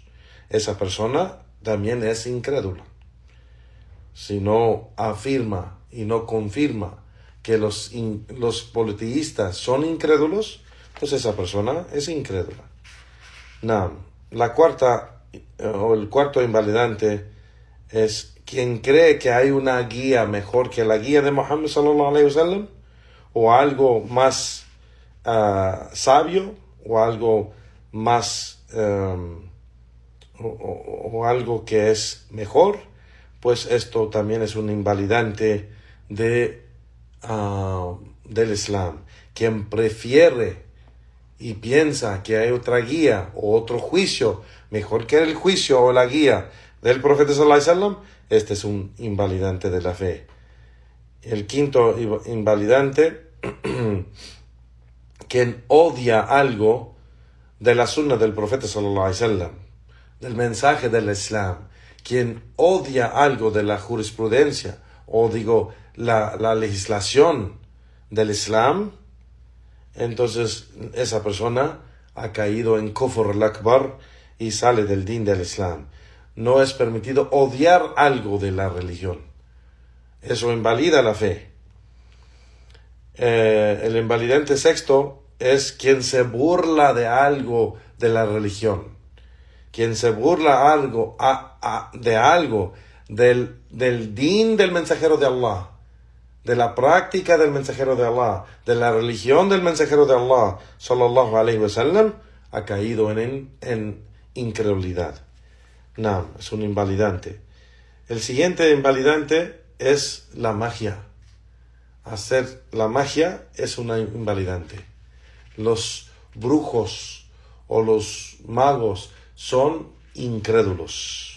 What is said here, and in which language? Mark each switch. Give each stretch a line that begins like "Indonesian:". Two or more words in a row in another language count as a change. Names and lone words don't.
Spanish: Esa persona también es incrédula. Si no afirma y no confirma que los politeístas son incrédulos, pues esa persona es incrédula. La cuarta o el cuarto invalidante es quien cree que hay una guía mejor que la guía de Muhammad
Arabic: صلى الله عليه وسلم,
Spanish: o algo más sabio, o algo más o algo que es mejor, pues esto también es un invalidante del Islam. Quien prefiere y piensa que hay otra guía o otro juicio mejor que el juicio o la guía del profeta
Arabic: صلى الله عليه وسلم,
Spanish: este es un invalidante de la fe. El quinto invalidante, quien odia algo de la sunna del profeta
Arabic: صلى الله عليه وسلم,
Spanish: del mensaje del Islam, quien odia algo de la jurisprudencia o digo la legislación del Islam, entonces esa persona ha caído en
Arabic: كفر الأكبر
Spanish: y sale del din del Islam. No es permitido odiar algo de la religión. Eso invalida la fe. El invalidante sexto es quien se burla de algo de la religión. Quien se burla de algo del din del mensajero de Allah, de la práctica del mensajero de Allah, de la religión del mensajero de Allah,
Arabic: صلى الله عليه وسلم,
Spanish: ha caído en incredulidad. No, es un invalidante. El siguiente invalidante es la magia. Hacer la magia es una invalidante. Los brujos o los magos son incrédulos.